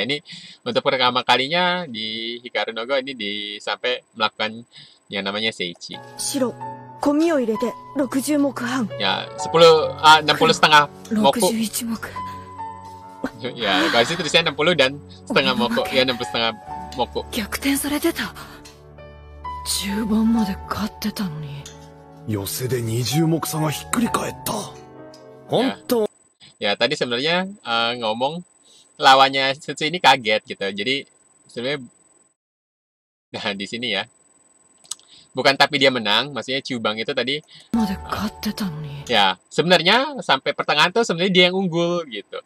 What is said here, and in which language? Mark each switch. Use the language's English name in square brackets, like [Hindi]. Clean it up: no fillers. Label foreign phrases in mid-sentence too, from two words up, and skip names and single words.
[Indonesian] Ini untuk pertama kalinya di Hikaru no Go ini sampai melakukan yang namanya Seichi. Ya 60 setengah moku. Ya kalau situ tulisnya 60 dan setengah moku, ya 60 setengah moku. [Japanese] 寄せで20目差がひっくり返った。本当。 [Indonesian] Ya, tadi sebenarnya ngomong lawannya Setsu ini kaget gitu. Jadi sebenarnya nah di sini ya. Bukan tapi dia menang, maksudnya Cubang itu tadi ya, sebenarnya sampai pertengahan tuh sebenarnya dia yang unggul gitu.